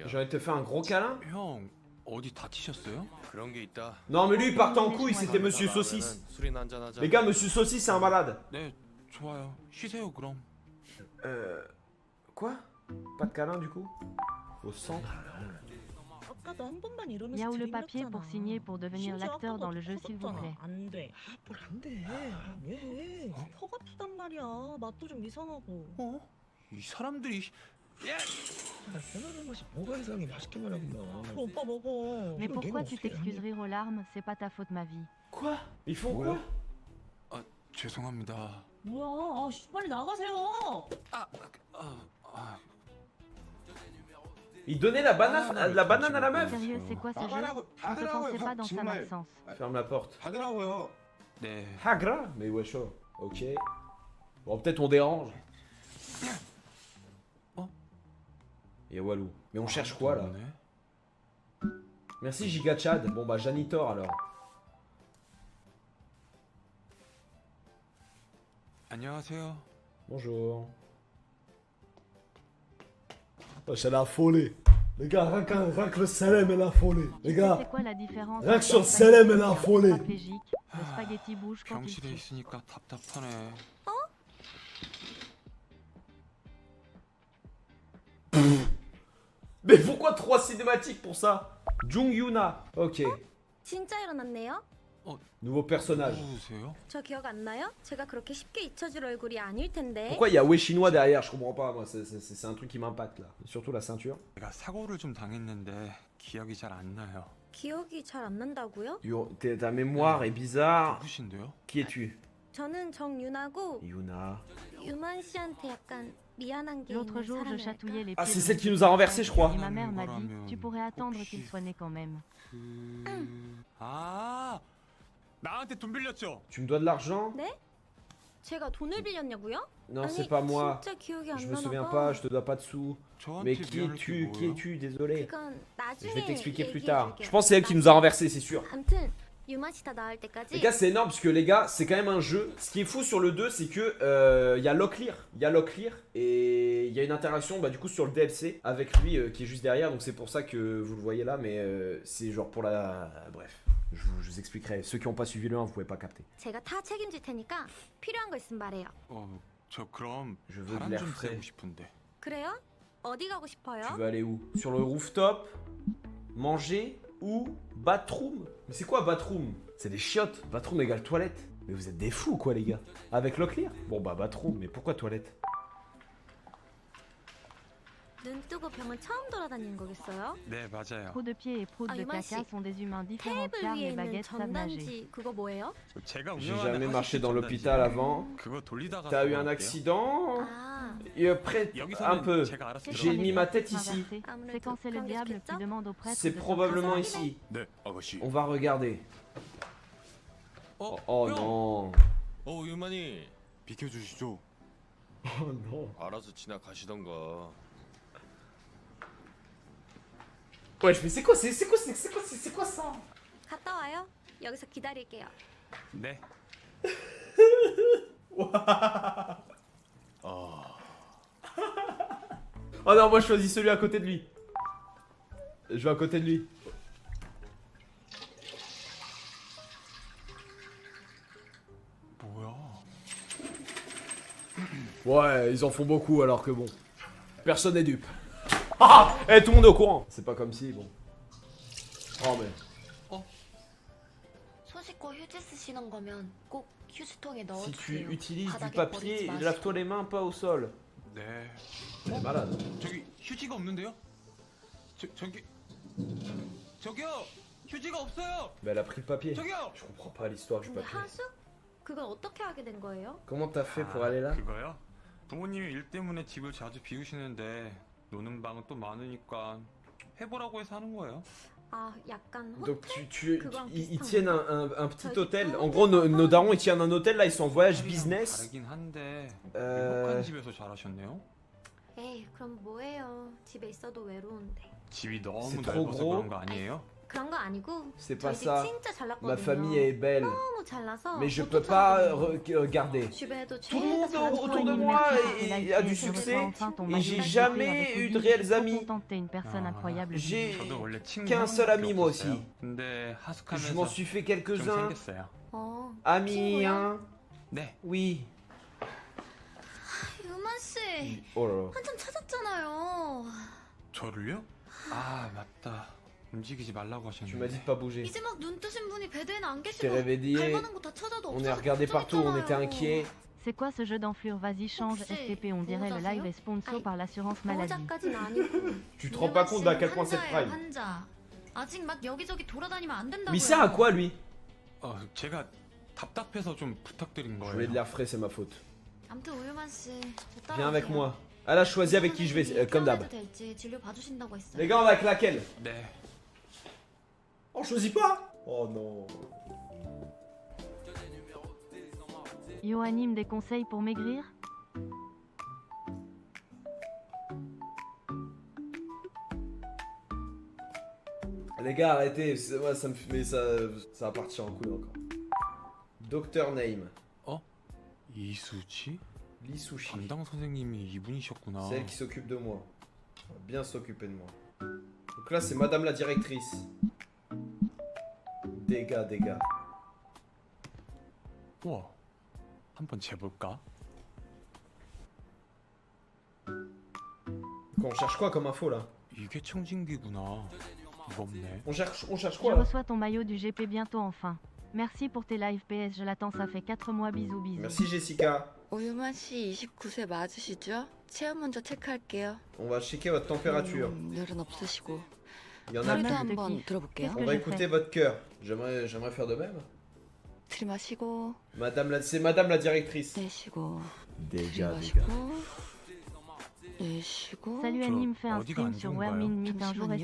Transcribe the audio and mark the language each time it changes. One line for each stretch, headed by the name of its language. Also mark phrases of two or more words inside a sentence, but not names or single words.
French: J'ai envie de te faire un gros câlin?
Korean: 형 어디 다치셨어요? 그런 게 있다.
French: Non, mais lui il partait en couille, c'était Monsieur
Korean: 나가면은
French: Saucisse.
Korean: 술이나 한잔 하자.
French: Les gars, Monsieur Saucisse, c'est un malade.
Korean: 네, 좋아요. 쉬세요 그럼.
French: Quoi? Pas de câlin du coup? Au centre?
Korean: 아까도 한 번만 이러면서
French: Il y a où le
Korean: 드림
French: papier
Korean: 났잖아.
French: pour signer pour devenir
Korean: 심지어
French: l'acteur dans
Korean: 아까도
French: le jeu s'il vous plaît.
Korean: 안돼 뭘안돼 왜 혀가 아프단 말이야 맛도 좀 이상하고 어? 이 사람들이 편안한 것이 뭐가 이상해 맛있게만 하구나. 그럼 오빠 먹어
French: Mais
Korean: 이거
French: pourquoi
Korean: 내가
French: tu
Korean: 어떻게
French: t'excuses rire aux larmes? C'est pas ta faute ma vie. Quoi? Ils font quoi?
Korean: 죄송합니다. 뭐야 아, 씨, 빨리 나가세요
French: Il donnait la banane à la meuf. Sérieux, c'est quoi ce jeu? On te pensait pas dans sa malchance. Ferme la porte.
Korean: 하더라고요. 네.
French: Hagra? Mais wesh, oh. Ok. Bon, peut-être on dérange. Oh. Et Walou. Mais on cherche quoi là?
Korean: 없네.
French: Merci Giga Chad. Bon bah Janitor alors.
Korean: 안녕하세요.
French: Bonjour. Oh, c'est la folie. Les gars, rien que le Salem, elle a affolé. Les C'est gars, quoi la différence rien que entre sur un le Salem, elle a spaghetti affolé. paraplégique, le spaghetti bouge quand il
Korean: 병실에
French: tue.
Korean: 있으니까 답답하네.
French: Mais pourquoi 3 cinématiques pour ça? Jung Yuna. Ok.
Korean: 진짜 일어났네요?
French: Nouveau personnage.
Korean: 누구세요? 저 기억 안 나요? 제가 그렇게 쉽게 잊혀질 얼굴이 아닐 텐데.
French: Pourquoi il y a ouais chinois derrière? Je comprends pas, moi. C'est un truc qui m'impacte là. Surtout la ceinture.
Korean: 제가 사고를 좀 당했는데 기억이 잘 안 나요. 기억이 잘 안 난다고요?
French: Ta mémoire est bizarre.
Korean: 누구신데요?
French: Qui es-tu?
Korean: 저는 정유나고 Yuna. 유만 씨한테 약간 미안한 게
French: L'autre
Korean: 있는
French: jour, je
Korean: 사람이랄까?
French: chatouillais les Ah, pieds c'est de celle mon qui nous a renversé, je crois. Et ma mère m'a dit, Voilà, tu pourrais attendre
Korean: 혹시-
French: qu'il soit né quand même.
Korean: 아, 나한테 돈 빌렸죠?
French: Tu me dois de l'argent?
Korean: 제가 돈을 빌렸냐고요?
French: Non,
Korean: 아니,
French: c'est pas moi.
Korean: 진짜 기억이 안
French: Je me
Korean: 나나
French: souviens
Korean: 봐.
French: pas, je te dois pas de sous.
Korean: 저한테
French: Mais qui
Korean: 미안할 게
French: es-tu? Qui
Korean: 뭐예요?
French: es-tu? Désolé.
Korean: 그건 나중에
French: Je vais t'expliquer plus
Korean: 얘기해
French: tard.
Korean: 줄게요.
French: Je pense que c'est elle qui nous a renversé, c'est sûr.
Korean: 아무튼 유만 씨 다 나을 때까지.
French: Les gars, c'est énorme parce que les gars, c'est quand même un jeu. Ce qui est fou sur le 2, c'est que il y a Locklear. Il y a Locklear et il y a une interaction du coup sur le DLC avec lui qui est juste derrière. Donc c'est pour ça que vous le voyez là, mais c'est genre pour la. Bref, je vous expliquerai. Ceux qui n'ont pas suivi le 1, vous pouvez pas capter.
Korean: 제가 다 책임질 테니까 필요한 거 있으면 말해요. 저 그럼
French: Je veux de
Korean: 바람
French: l'air
Korean: 좀
French: frais.
Korean: 쐬고 싶은데. 그래요? 어디 가고 싶어요?
French: Tu veux aller où? Sur le rooftop? Manger? Ou bathroom? Mais c'est quoi bathroom? C'est des chiottes. Bathroom égale toilette. Mais vous êtes des fous quoi les gars. Avec Locklear? Bon bah bathroom, mais pourquoi toilette?
Korean: 눈 뜨고 병원 처음 돌아다니는 거겠어요? 네, 맞아요.
French: Proue de pied et proue Ah, de Yuma, caca si. sont des humains différents
Korean: 테이블
French: car
Korean: 위에
French: les
Korean: 있는
French: baguettes savent nager.
Korean: 전단지 그거 뭐예요? 제가
French: J'ai
Korean: 운영하는
French: jamais marché
Korean: 화장실
French: dans
Korean: 전단지예요.
French: l'hôpital avant.
Korean: 그거 돌리다가
French: T'as eu un
Korean: 사고
French: accident?
Korean: 아,
French: Et près un
Korean: 여기서는
French: peu.
Korean: 제가 알아서
French: J'ai
Korean: 들어갈게요.
French: mis ma tête ici. Inversé.
Korean: 아무래도
French: C'est quand c'est le
Korean: 그런 게
French: diable qui
Korean: 좋겠죠?
French: demande au prêtre C'est de probablement sortir. ici.
Korean: 네, 아가씨.
French: On va regarder. Oh non.
Korean: 유만이 비켜주시죠.
French: Oh non.
Korean: 알아서 지나가시던가.
French: Ouais, je fais c'est quoi ça?
Korean: 갔다 와요. 여기서 기다릴게요. 네.
French: Oh non, moi je choisis celui à côté de lui. Je vais à côté de lui.
Korean: 뭐야?
French: Ouais, ils en font beaucoup alors que bon. Personne n'est dupe. Ah! Eh, tout le monde est au courant. C'est pas comme si, bon. Oh mais.
Korean: 손 씻고 휴지 쓰시는 거면 꼭 휴지통에
French: Si tu
Korean: 넣어주세요.
French: utilises du
Korean: 바닥에
French: papier,
Korean: 버리지 마시고.
French: lave-toi les mains, pas au sol.
Korean: 네.
French: Elle est malade.
Korean: 저기 휴지가 없는데요? 저기요. 휴지가 없어요.
French: Mais elle a pris le papier.
Korean: 저기요.
French: Je comprends pas l'histoire du
Korean: 근데
French: papier.
Korean: 하수? 그걸 어떻게 하게 된 거예요?
French: Comment t'as fait pour aller là?
Korean: 그거요? 부모님이 일 때문에 집을 자주 비우시는데 노는 방은 또 많으니까 해보라고 해서 하는 거예요. 아, 약간
French: Donc
Korean: 호텔? 그거랑
French: ils
Korean: 비슷한
French: tiennent
Korean: 건가?
French: un petit
Korean: 저기
French: hôtel.
Korean: 또
French: En gros, nos
Korean: 호텔?
French: darons ils tiennent un hôtel là, ils sont en voyage business.
Korean: 다르긴 한데
French: Euh,
Korean: 행복한 집에서 자라셨네요. 에이, 그럼 뭐예요? 집에 있어도 외로운데. 집이 너무
French: C'est trop
Korean: 넓어서
French: gros.
Korean: 그런 거 아니에요? 그런 거 아니고
French: C'est
Korean: 저희
French: pas
Korean: 집
French: ça.
Korean: 진짜 잘 났거든요.
French: Ma famille est belle.
Korean: 너무 잘나서
French: Mais je
Korean: 옷도
French: peux pas
Korean: 잘하거든요.
French: garder.
Korean: 주변에도
French: Tout le monde
Korean: 죄다 잘난
French: autour de
Korean: 사람이
French: moi
Korean: 있는데
French: a du succès et j'ai jamais eu de réels amis. Une personne Ah. incroyable. J'ai
Korean: 저도 원래 친구
French: qu'un seul ami moi
Korean: 없었어요.
French: aussi.
Korean: 근데
French: Je
Korean: 하숙하면서
French: m'en suis fait
Korean: 좀
French: quelques-uns.
Korean: 생겼어요. 어,
French: Amis,
Korean: 친구요?
French: hein?
Korean: 네.
French: Oui.
Korean: 유만 씨
French: Oh là là.
Korean: 한참 찾았잖아요. 저를요? 아 맞다. 움직이지 말라고
French: Tu m'as
Korean: 하셨는데.
French: dit de pas bouger.
Korean: 이제 막 눈 뜨신 분이 베드에는 안
French: Je t'ai
Korean: 계시고
French: réveillé.
Korean: 갈만한 거 다 찾아도
French: On est
Korean: 없어서
French: regardé partout, on était
Korean: 걱정했잖아요.
French: inquiets. C'est quoi ce jeu d'enflure? Vas-y, change
Korean: 혹시
French: STP, on dirait le live est sponsor
Korean: 아니,
French: par l'assurance maladie.
Korean: 보호자까지는 아니고.
French: Tu te rends pas compte d'à quel point c'est prime.
Korean: 환자. 아직 막 여기저기 돌아다니면 안 된다고요.
French: Mais il sert à quoi lui?
Korean: 제가 답답해서 좀 부탁드린
French: Je voulais de
Korean: 거예요.
French: l'air frais, c'est ma faute.
Korean: 아무튼 우유만 씨. 저
French: Viens avec
Korean: 따라오세요.
French: moi. Elle a choisi avec qui je vais, comme d'hab.
Korean: 태어나도 될지 진료 봐주신다고 했어요.
French: Les gars, on va avec laquelle?
Korean: 네.
French: On choisit pas? Oh non. Yoanime des conseils pour maigrir? Les gars, arrêtez. Moi, ça me fait. Mais ça va partir en couille encore. Docteur Name.
Korean: 이수지?
French: Lee Sushi.
Korean: 담당 선생님이 이분이셨구나.
French: C'est elle qui s'occupe de moi. Elle va bien s'occuper de moi. Donc là, c'est madame la directrice. Dégâts.
Korean: 우와, 한번 재볼까?
French: On cherche quoi comme info là?
Korean: 이게 청진기구나. 무겁네.
French: On cherche Je quoi là? reçois ton maillot du GP bientôt enfin. Merci pour tes lives PS, je l'attends, ça fait 4 mois, bisous bisous. Merci Jessica.
Korean: 오유만 씨 29세 맞으시죠? 체온 먼저 체크할게요.
French: On va checker votre température.
Korean: 열은 없으시고.
French: Il y en a Maman, plus. je te
Korean: 한번
French: kiffe.
Korean: 들어볼게요.
French: On va écouter votre cœur. J'aimerais faire de même.
Korean: 들이마시고
French: C'est madame la directrice.
Korean: 내쉬고
French: Dégâts.
Korean: 들이마시고 내쉬고.
French: Salut Anime, fais un
Korean: 어디가 안
French: stream sur
Korean: 좋은가요?
French: Wermin Meet un jour